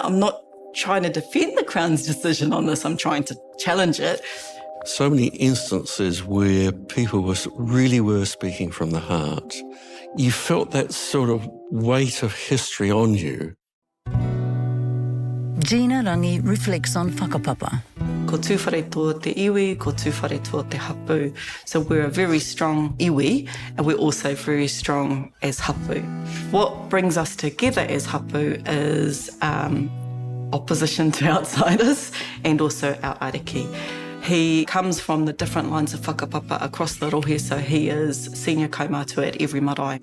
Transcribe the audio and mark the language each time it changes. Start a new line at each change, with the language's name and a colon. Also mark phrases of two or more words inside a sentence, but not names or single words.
English: I'm not trying to defend the Crown's decision on this. I'm trying to challenge it." So many instances where people really were speaking from the heart. You felt that sort of weight of history on you. Gina Rangi reflects on whakapapa.
Māori: Ko Tūwharetoa te iwi, ko Tūwharetoa te hapu.
English: So we're a very strong iwi, and we're also very strong as hapu. What brings us together as hapu is opposition to outsiders and also our ariki. He comes from the different lines of whakapapa across the rohe, so he is senior kaumātua at every marae.